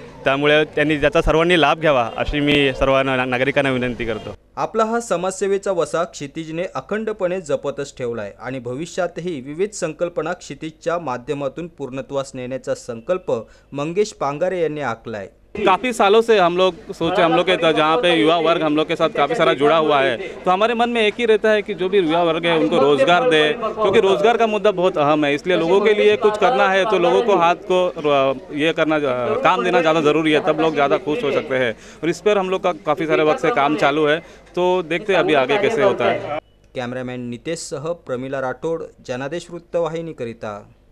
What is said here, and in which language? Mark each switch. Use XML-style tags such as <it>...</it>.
<mr>त्यामुळे त्यांनी त्याचा सर्वांनी लाभ घ्यावा अशी मी सर्व नागरिकांना विनंती करतो. आपला हा समाजसेवेचा वसा क्षितिजने अखंडपणे जपतच ठेवलाय आणि भविष्यातही विविध संकल्पना क्षितिजच्या माध्यमातून पूर्णत्वास नेण्याचा संकल्प मंगेश पांगारे यांनी आखलाय.</mr> <hi>काफ़ी सालों से हम लोग सोचे, हम लोग के जहाँ पे युवा वर्ग हम लोग के साथ काफ़ी सारा जुड़ा हुआ है, तो हमारे मन में एक ही रहता है कि जो भी युवा वर्ग है उनको रोज़गार दे, क्योंकि रोज़गार का मुद्दा बहुत अहम है. इसलिए लोगों के लिए कुछ करना है तो लोगों को हाथ को ये करना, काम देना ज़्यादा ज़रूरी है, तब लोग ज़्यादा खुश हो सकते हैं. और इस पर हम लोग का काफ़ी सारे वक्त से काम चालू है, तो देखते हैं अभी आगे कैसे होता है.</hi> <mr>कॅमेरामॅन नितेश सह प्रमिला राठोड, जनादेश वृत्तवाहिनीकरिता.</mr>